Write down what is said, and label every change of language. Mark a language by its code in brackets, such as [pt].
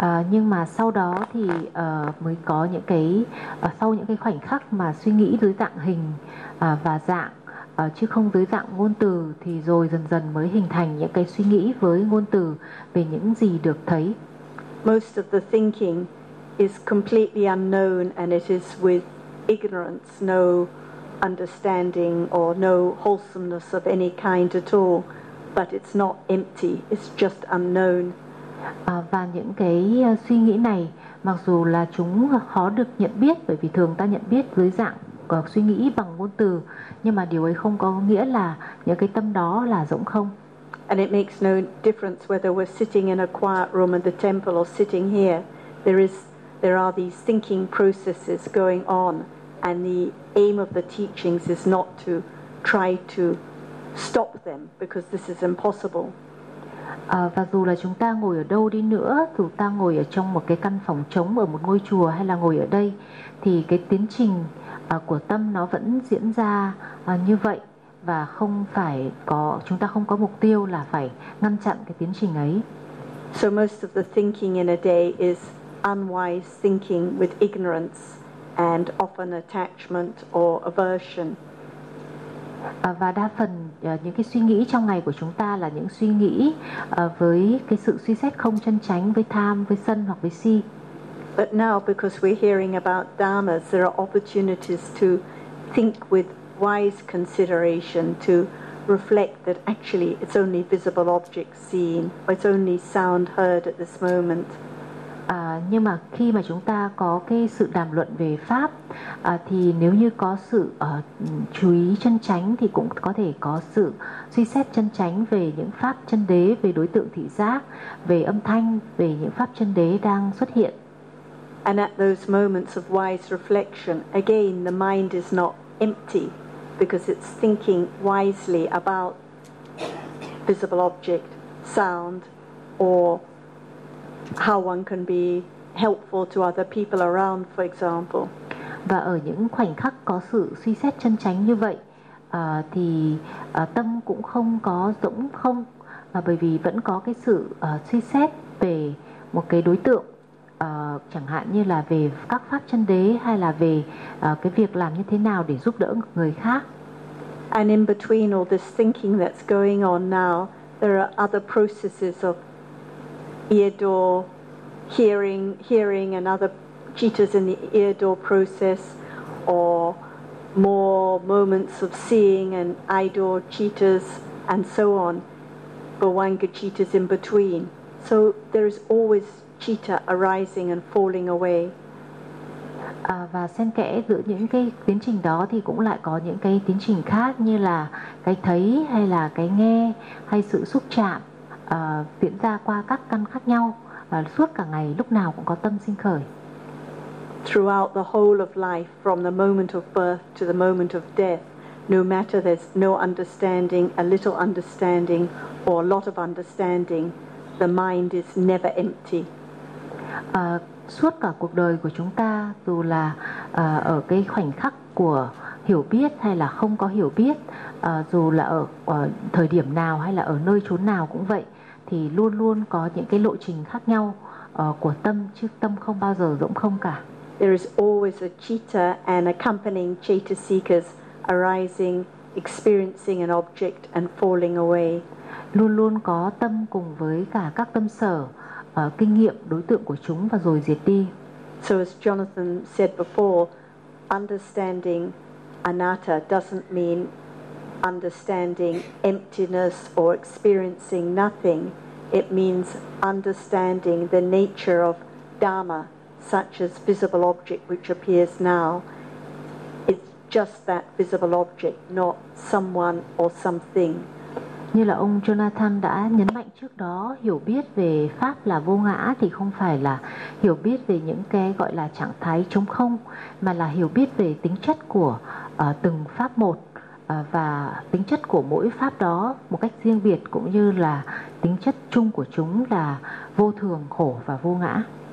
[vi] Nhưng mà sau đó thì mới có những cái sau những cái khoảnh khắc mà suy nghĩ dưới dạng hình và dạng, chứ không dưới dạng ngôn từ, thì rồi dần dần mới hình thành những cái suy nghĩ với ngôn từ về những gì được thấy. [en] Most of the thinking is completely unknown and it is with ignorance, no understanding or no wholesomeness of any kind at all, but it's not empty, it's just unknown. [vi] Và những cái suy nghĩ này mặc dù là chúng khó được nhận biết, bởi vì thường ta nhận biết dưới dạng của suy nghĩ bằng ngôn từ, nhưng mà điều ấy không có nghĩa là những cái tâm đó là rỗng không. [en] And it makes no difference whether we're sitting in a quiet room in the temple or sitting here. There are these thinking processes going on, and the aim of the teachings is not to try to stop them because this is impossible. [vi] Và dù là chúng ta ngồi ở đâu đi nữa, dù ta ngồi ở trong một cái căn phòng trống ở một ngôi chùa hay là ngồi ở đây, thì cái tiến trình của tâm nó vẫn diễn ra như vậy, và không phải có, chúng ta không có mục tiêu là phải ngăn chặn cái tiến trình ấy. [en] So most of the thinking in a day is unwise thinking with ignorance and often attachment or aversion. [vi] Và đa phần những cái suy nghĩ trong ngày của chúng ta là những suy nghĩ với cái sự suy xét không chân chánh, với tham, với sân hoặc với si. [en] But now because we're hearing about dharmas, there are opportunities to think with wise consideration, to reflect that actually it's only visible objects seen, or it's only sound heard at this moment. [vi] Nhưng mà khi mà chúng ta có cái sự đàm luận về pháp thì nếu như có sự chú ý chân chánh thì cũng có thể có sự suy xét chân chánh về những pháp chân đế, về đối tượng thị giác, về âm thanh, về những pháp chân đế đang xuất hiện. [en] And at those moments of wise reflection, again the mind is not empty because it's thinking wisely about visible object, sound, or how one can be helpful to other people around, for example. [vi] Và ở những khoảnh khắc có sự suy xét chân chánh như vậy thì tâm cũng không có rỗng không, bởi vì vẫn có cái sự suy xét về một cái đối tượng, chẳng hạn như là về các pháp chân đế hay là về cái việc làm như thế nào để giúp đỡ người khác. [en] And in between all this thinking that's going on now, there are other processes of ear door, hearing and other jitas in the ear door process, or more moments of seeing and eye door jitas and so on, bhavanga jitas in between. So there is always jita arising and falling away. [vi] Và xen kẽ giữa những cái tiến trình đó thì cũng lại có những cái tiến trình khác như là cái thấy hay là cái nghe hay sự xúc chạm. Diễn ra qua các căn khác nhau và suốt cả ngày lúc nào cũng có tâm sinh khởi. [en] Throughout the whole of life, from the moment of birth to the moment of death, no matter there's no understanding, a little understanding or a lot of understanding, the mind is never empty. [vi] Suốt cả cuộc đời của chúng ta, dù là ở cái khoảnh khắc của hiểu biết hay là không có hiểu biết, dù là ở thời điểm nào hay là ở nơi chốn nào cũng vậy, thì luôn luôn có những cái lộ trình khác nhau của tâm, chứ tâm không bao giờ rỗng không cả. [en] There is always a citta and accompanying citta seekers arising, experiencing an object and falling away. [vi] Luôn luôn có tâm cùng với cả các tâm sở, kinh nghiệm đối tượng của chúng và rồi diệt đi. [en] So as Jonathan said before, understanding anatta doesn't mean understanding emptiness or experiencing nothing. It means understanding the nature of dharma, such as visible object which appears now. It's just that visible object, not someone or something. [vi] Như là ông Jonathan đã nhấn mạnh trước đó, hiểu biết về pháp là vô ngã thì không phải là hiểu biết về những cái gọi là trạng thái trống không, mà là hiểu biết về tính chất của từng pháp một, và tính chất của mỗi pháp đó một cách riêng biệt, cũng như là tính chất chung của chúng là vô thường, khổ và vô ngã.